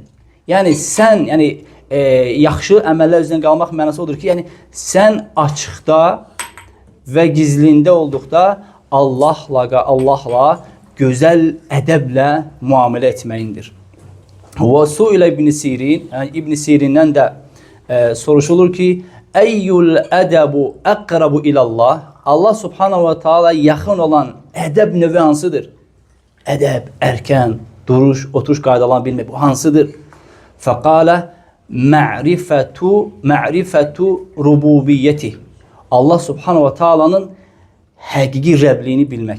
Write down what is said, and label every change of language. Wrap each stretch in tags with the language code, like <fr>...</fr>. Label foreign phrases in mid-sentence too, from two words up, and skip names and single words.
<az>Yəni sən, yaxşı əməllər üzrə qalmaq mənası odur ki, yəni sən açıqda və gizlində olduqda Allahla gözəl ədəblə müamilə etməyindir.</az> <ar>وسئل</ar> <az>İbn Sirin, yəni İbn Sirindən də soruşulur ki,</az> <ar>أي الأدب أقرب إلى الله. الله سبحانه وتعالى</ar> <az>yaxın olan ədəb növü hansıdır? Ədəb, ərkən, duruş, oturuş qaydalarını bilmək, bu hansıdır?</az> <ar>فقال معرفة الربوبية. الله سبحانه و</ar> <az>ta'alanın həqiqi Rəbliyini bilmək.</az>